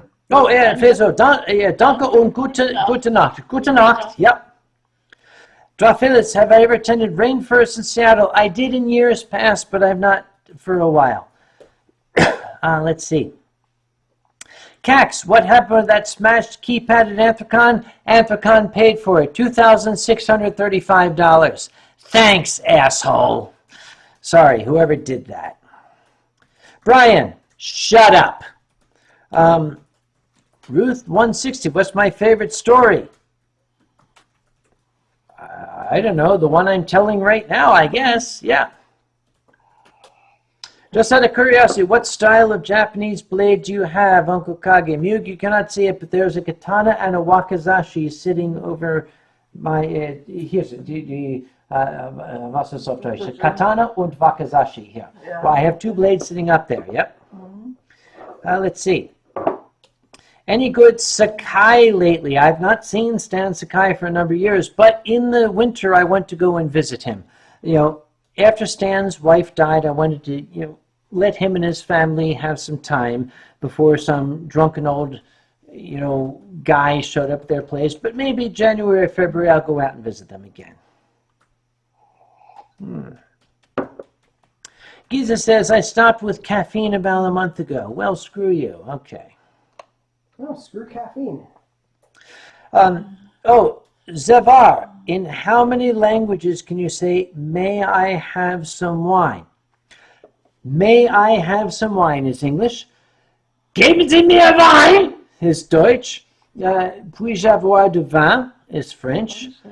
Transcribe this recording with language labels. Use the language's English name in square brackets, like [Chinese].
[German] Oh, Fazor, danke und gute Nacht. Gute Nacht, yep. [English] Phyllis, have I ever attended Rainforest in Seattle? I did in years past, but I've not for a while. Let's see. Cax, what happened with that smashed keypad at Anthrocon? Anthrocon paid for it, $2,635. Thanks, asshole. Sorry, whoever did that. Brian, shut up. Ruth 160, what's my favorite story? I don't know, the one I'm telling right now, I guess. Yeah. Just out of curiosity, what style of Japanese blade do you have, Uncle Kage? Mug, you cannot see it, but there's a katana and a wakizashi sitting over my... here's the [German] was ist auf Deutsch? Katana und wakizashi here. [English] Yeah. Well, I have two blades sitting up there, yep. Let's see. Any good Sakai lately? I've not seen Stan Sakai for a number of years, but in the winter I went to go and visit him. You know, after Stan's wife died, I wanted to, let him and his family have some time before some drunken old, guy showed up at their place. But maybe January or February I'll go out and visit them again. Giza says, I stopped with caffeine about a month ago. Well, screw you. Okay. Oh, screw caffeine. Zavar, in how many languages can you say, may I have some wine? May I have some wine is English. [German] Geben Sie mir Wein is Deutsch. [French] Puis-je avoir du vin [English] is French.